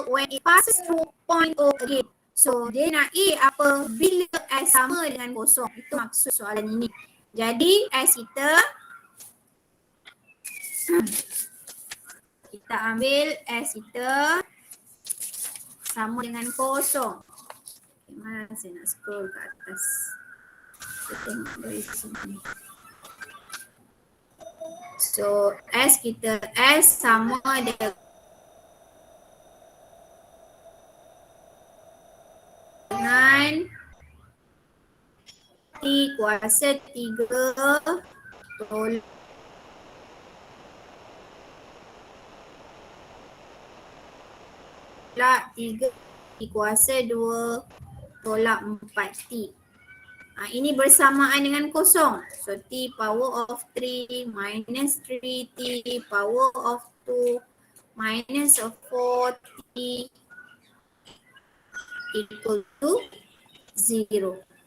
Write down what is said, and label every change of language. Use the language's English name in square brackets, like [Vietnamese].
[English] when it passes through point O again. [Malay] So dia nak A apa? Bila S sama dengan kosong. Itu maksud soalan ini. Jadi S kita ambil S kita sama dengan kosong. Mana saya nak scroll ke atas. Kita tengok dari sini. So S kita S sama dengan T kuasa 3 tolak tolak 3 T kuasa 2 tolak 4T. Ini bersamaan dengan kosong. [English] So T power of 3 minus 3T power of 2 minus of 4T equal to 0.